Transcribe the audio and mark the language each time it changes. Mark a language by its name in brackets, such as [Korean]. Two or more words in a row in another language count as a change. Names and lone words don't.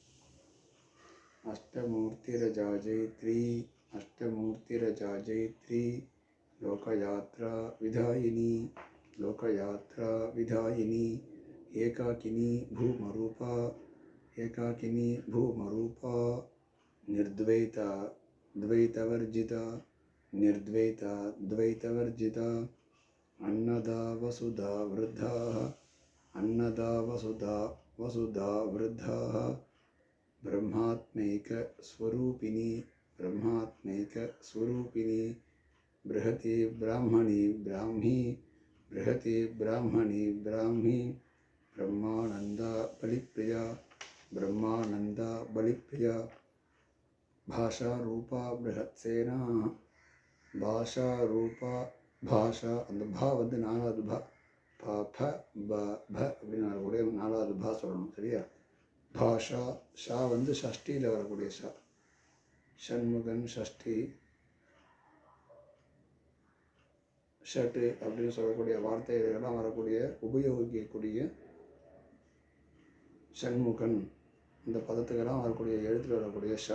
[Sanskrit] अष्टमूर्तिरजाजैत्री अष्टमूर्तिरजाजैत्री लोकयात्रा विधायिनी लोकयात्रा विधायिनी एकाकिनी भूमरूपा एकाकिनी भूमरूपा निर्द्वैता द्वैतवर्जिता निर्द्वैता द्वैतवर्जिता अन्नदा वसुधा वृद्धाः अन्नदा वसुधा वसुधा वृद्धाः ब्रह्मात्मैकस्वरूपिणी ब्रह्मात्मैकस्वरूपिणी बृहति ब्राह्मणी ब्राह्मी बृहति ब्राह्मणी ब्राह्मी ब्रह्मानन्दा बलिप्रिया ब्रह्मानन्दा बलिप्रिया भाषा रूपा बृहत्सेना भाषा रूपा भाषा [Tamil] அந்த பா வந்து நாலாவது பா ப ப ப ப அப்படின்னு வரக்கூடிய நாலாவது பா சொல்லணும். சரியா? பாஷா ஷா வந்து ஷஷ்டியில் வரக்கூடிய ஷா. ஷண்முகன் ஷஷ்டி ஷட்டு அப்படின்னு சொல்லக்கூடிய வார்த்தைகளெல்லாம் வரக்கூடிய உபயோகிக்கக்கூடிய ஷண்முகன் இந்த பதத்துக்கெல்லாம் வரக்கூடிய எழுத்தில் வரக்கூடிய ஷா.